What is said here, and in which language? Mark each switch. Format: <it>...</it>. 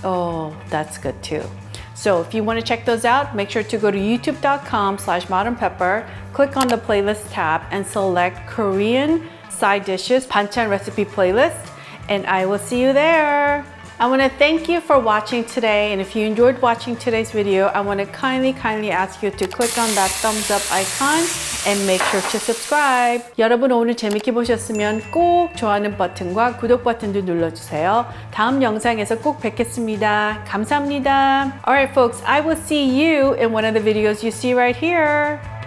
<en>Oh, that's good too. So if you want to check those out, make sure to go to youtube.com/modernpepper, click on the playlist tab and select Korean Side Dishes 반찬 Recipe playlist, and I will see you there. I want to thank you for watching today, and if you enjoyed watching today's video, I want to kindly ask you to click on that thumbs up icon and make sure to subscribe.</en> <ko>여러분 오늘 재밌게 보셨으면 꼭 좋아하는 버튼과 구독 버튼도 눌러주세요. 다음 영상에서 꼭 뵙겠습니다. 감사합니다.</ko> <en>Alright folks, I will see you in one of the videos you see right here.</en>